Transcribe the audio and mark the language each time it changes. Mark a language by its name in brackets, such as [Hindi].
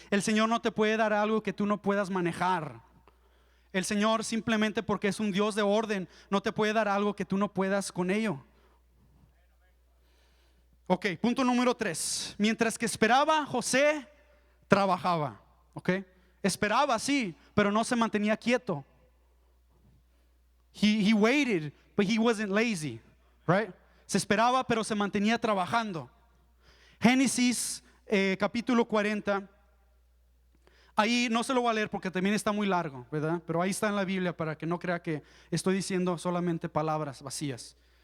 [Spanish] El Señor no te puede dar algo que tú no puedas manejar. El Señor, simplemente porque es un Dios de orden, no te puede dar algo que tú no puedas con ello. Ok, punto número 3. Mientras que esperaba, José trabajaba. Ok, esperaba, sí, pero no se mantenía quieto. [English] He waited, but he wasn't lazy, right? [Spanish] Se esperaba, pero se mantenía trabajando. Génesis capítulo 40. Ahí no se lo voy a leer porque también está muy largo, ¿verdad? Pero ahí está en la Biblia para que no crea que estoy diciendo solamente palabras vacías.